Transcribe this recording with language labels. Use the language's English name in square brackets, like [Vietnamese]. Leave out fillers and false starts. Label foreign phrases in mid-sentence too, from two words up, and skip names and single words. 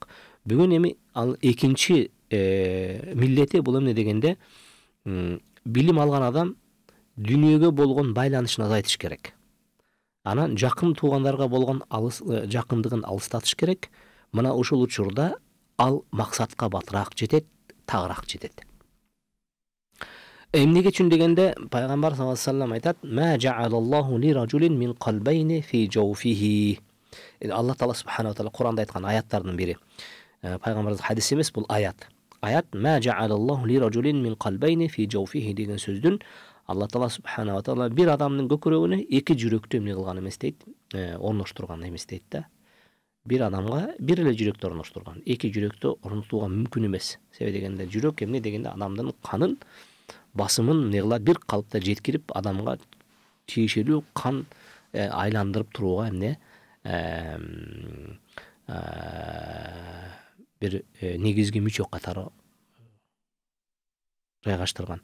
[Kyrgyz] Бүгүн эми ал экинчи милдети бул эмне дегенде, билим алган адам дүйнөгө болгон байланышын азайтыш керек. Анан жакын туугандарга болгон жакындыгын алыстатыш керек. Мына ошол учурда ал максатка батыраак жетет, тагыраак жетет. Эмнеге үчүн дегенде пайгамбар [Arabic] صلى الله عليه وسلم [Kyrgyz] айтат: [Arabic] "ما جعل الله لرجل من قلبين في جوفه." [Kyrgyz] Алла Таала [Arabic] سبحانه وتعالى [Kyrgyz] Куранда айткан аяттардын бири. Пайгамбардын хадиси эмес, бул аят. Аят [Arabic] "ما جعل الله لرجل من قلبين في جوفه" [Kyrgyz] деген сөздүн Алла Таала [Arabic] سبحانه وتعالى [Kyrgyz] бир адамдын көкүрөгүнө эки жүрөктү эмне кылган эмес дейт, орноштурган эмес дейт да. Бир адамга бир эле жүрөктү орноштурган. Эки жүрөктү орнотууга мүмкүн эмес. Себеби дегенде жүрөк эмне дегенде адамдын канын басымын эмне кылат, бир калыпта жеткирип, адамга тиешелүү кан айландырып турууга эмне бир негизги мүчө катары жайгаштырган.